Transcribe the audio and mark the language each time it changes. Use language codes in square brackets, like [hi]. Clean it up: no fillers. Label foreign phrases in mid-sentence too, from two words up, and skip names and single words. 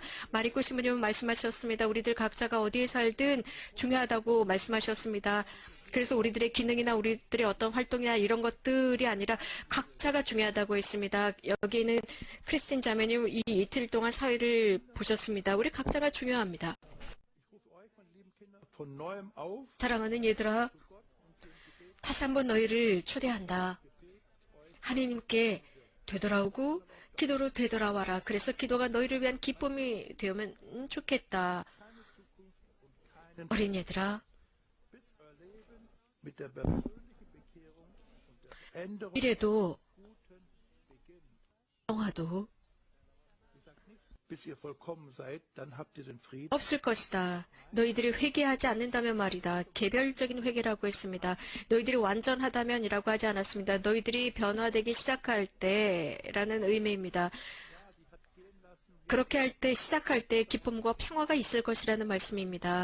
[ko] 마리코 신부님은 말씀하셨습니다. 우리들 각자가 어디에 살든 중요하다고 말씀하셨습니다. 그래서 우리들의 기능이나 우리들의 어떤 활동이나 이런 것들이 아니라 각자가 중요하다고 했습니다. 여기는 크리스틴 자매님 이 이틀 동안 사회를 보셨습니다. 우리 각자가 중요합니다. [de] von neuem auf, [ko] 사랑하는 얘들아, 다시 한번 너희를 초대한다. 하나님께 되돌아오고 기도로 되돌아와라. 그래서 기도가 너희를 위한 기쁨이 되면 좋겠다. 어린 얘들아, [de] mit der persönlichen Bekehrung und der Änderung [ko] 이래도 평화도 [de] bis ihr vollkommen seid, dann habt ihr den Frieden. [ko] 없을 것이다. 너희들이 회개하지 않는다면 말이다. 개별적인 회개라고 했습니다. 너희들이 완전하다면이라고 하지 않았습니다. 너희들이 변화되기 시작할 때라는 의미입니다. 그렇게 할 때, 시작할 때 기쁨과 평화가 있을 것이라는 말씀입니다.